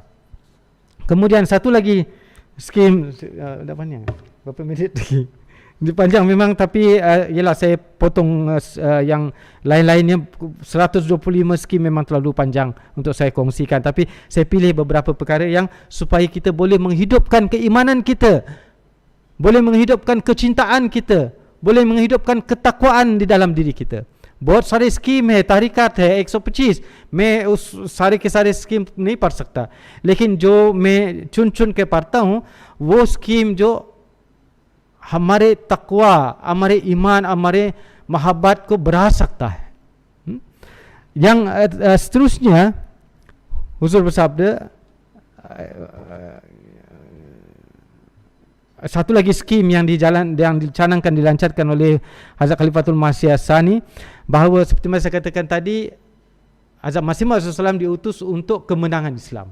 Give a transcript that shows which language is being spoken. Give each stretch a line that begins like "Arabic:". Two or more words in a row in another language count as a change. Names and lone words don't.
Malay: Kemudian satu lagi skim, dah banyak berapa minit lagi, ini panjang memang, tapi ialah saya potong yang lain-lainnya. 125 skim memang terlalu panjang untuk saya kongsikan, tapi saya pilih beberapa perkara yang supaya kita boleh menghidupkan keimanan kita, boleh menghidupkan kecintaan kita, boleh menghidupkan ketakwaan di dalam diri kita.
Urdu: بہت سارے سکیم ہے، تحریکات ہے، 125 میں اس سارے کے سارے سکیم نہیں پڑھ سکتا، لیکن جو میں چن چن کے پڑھتا ہوں وہ سکیم جو ہمارے تقویٰ، ہمارے ایمان، ہمارے محبت کو بڑھا سکتا ہے.
Malay: Yang seterusnya Huzur bersabda, satu lagi skim yang dicanangkan, dilancarkan oleh Hazrat Khalifatul Masih As-Sani, bahawa seperti yang saya katakan tadi, Hazrat Masih Maud SAW diutus untuk kemenangan Islam.